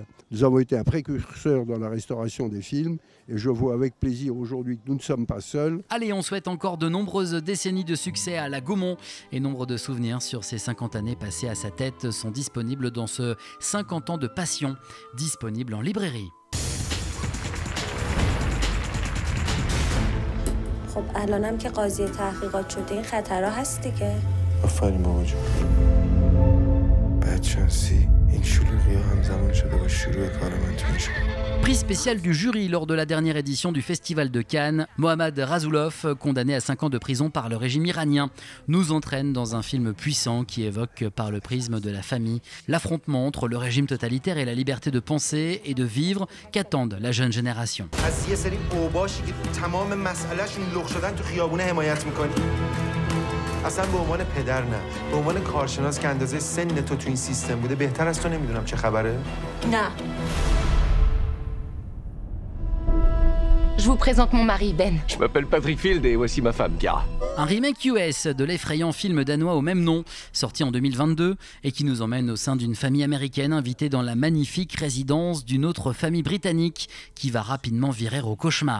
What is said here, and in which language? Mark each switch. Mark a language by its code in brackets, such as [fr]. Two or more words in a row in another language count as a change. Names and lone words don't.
[fr] Nous avons été un précurseur dans la restauration des films et je vois avec plaisir aujourd'hui que nous ne sommes pas seuls. Allez, on souhaite encore de nombreuses décennies de succès à la Gaumont et nombre de souvenirs sur ces 50 années passées à sa tête sont disponibles dans ce 50 ans de passion, disponible en librairie. [fa] خب الانم که قاضی تحقیقات شده این خطرها هست دیگه. آفرین بابا جون. بدشانسی این شلوغی‌ها همزمان شده با شروع کار من تو این شهر. [fr] Prix spécial du jury lors de la dernière édition du Festival de Cannes, Mohammad Rasoulov, condamné à 5 ans de prison par le régime iranien, nous entraîne dans un film puissant qui évoque par le prisme de la famille l'affrontement entre le régime totalitaire et la liberté de penser et de vivre qu'attendent la jeune génération. [fa] اصلا به عنوان پدر نه به عنوان کارشناس که اندازه سن تو این سیستم بوده بهتر از تو نمیدونم چه خبره نه. [fr] Je vous présente mon mari, Ben. Je m'appelle Patrick Field et voici ma femme, Chiara. Un remake US de l'effrayant film danois au même nom, sorti en 2022, et qui nous emmène au sein d'une famille américaine invitée dans la magnifique résidence d'une autre famille britannique qui va rapidement virer au cauchemar.